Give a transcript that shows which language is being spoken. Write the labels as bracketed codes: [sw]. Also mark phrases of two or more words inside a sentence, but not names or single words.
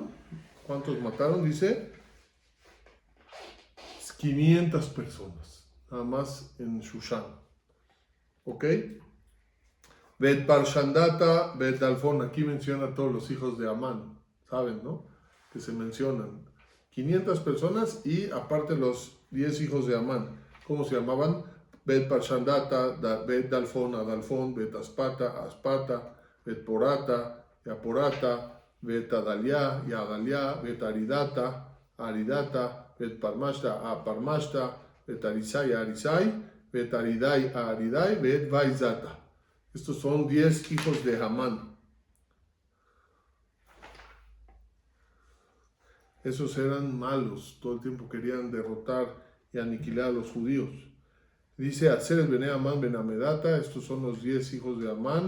[es] Dice 500 personas, nada más en Shushan. ¿Ok? Bet Parshandata, Bet Dalfon, aquí menciona a todos los hijos de Amán, ¿saben, no? Que se mencionan 500 personas y aparte los 10 hijos de Amán. ¿Cómo se llamaban? Bet Parshandata, Bet Dalfon, Adalfon, Bet Aspata, Aspata, Bet Porata, Yaporata, Bet Adalia, Yadalia, Bet Aridata, Aridata, Bet Parmashta, Aparmashta, Bet Arisai, Arisai, Bet Aridai, Aridai, Bet Vaizata. Estos son 10 hijos de Amán. Esos eran malos, todo el tiempo querían derrotar y aniquilar a los judíos. Dice [he] Atzeres Bene Amán Ben Amedata, [es] estos son los 10 hijos de Amán.